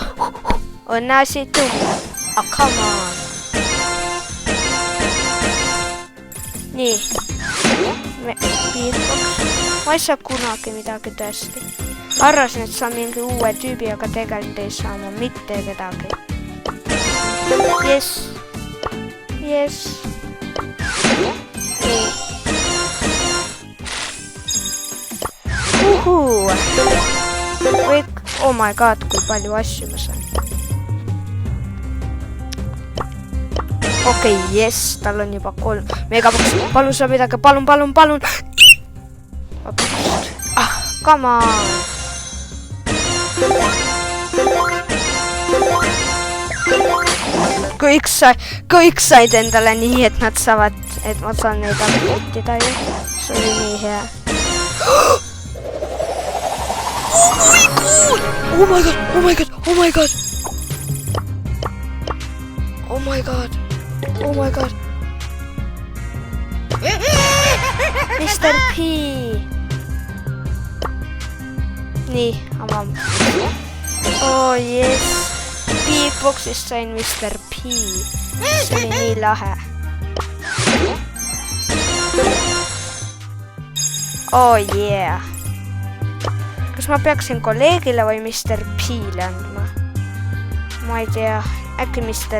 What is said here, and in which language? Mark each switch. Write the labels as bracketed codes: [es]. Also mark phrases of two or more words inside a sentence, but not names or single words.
[et] Õnneasi tuua. [en] Come on. [et] Nii. Ma ei saa kunagi midagi tõesti. Arvasin, et saan mingi uue tüübi, aga tegelikult ei saa ma mitte kedagi. [en] Yes. Yes. Nii. Oh my god, [et] kui palju asju ma saan. Okei, yes, tal on juba 3 megaboks. Palun saa midagi, palun. [en] Come on. [et] Kõik said endale nii, et nad saavad, et ma saan neid update'ida ju. See oli nii hea. [en] Oh my god. [et] Mr. P. Nii, avame. [en] Oh yes. [et] Big Boxist sain Mr. P. See oli nii lahe. [en] Oh yeah. [et] Kas ma peaksin kolleegile või Mr. P-le andma? Ma ei tea, äkki Mr.